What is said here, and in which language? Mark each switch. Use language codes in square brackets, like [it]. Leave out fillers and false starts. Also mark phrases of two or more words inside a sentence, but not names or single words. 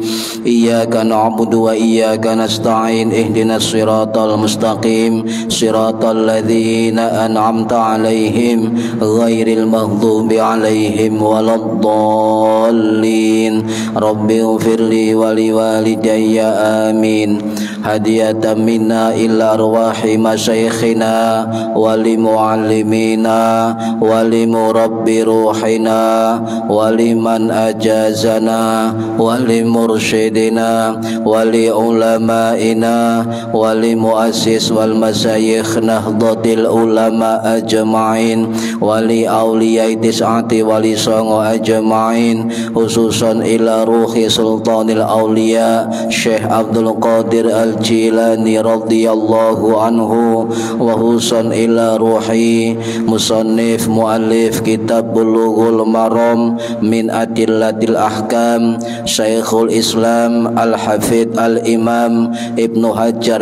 [ar] إياك نعبد وإياك نستعين. اهدنا الصراط المستقيم صراط الذين أنعمت عليهم غير المغضوب عليهم ولا الضالين. رب اغفر لي ولوالدي آمين. هدية منا إلى أرواح مشايخنا ولمعلمينا ولمربي روحنا ولمن أجازنا ولمرشدينا ولعلمائنا وللمؤسس والمشايخ نهضة العلماء أجمعين ولـ أولياء التسعة ولي songo أجمعين خصوصا إلى روح سلطان الأولياء Syekh Abdul Qadir Al-Jilani رضي الله عنه وخصوصا إلى ruhi musannif muallif kitab Bulughul Maram min adillatil ahkam Syekhul Islam Al-Hafidh Al-Imam Ibnu Hajar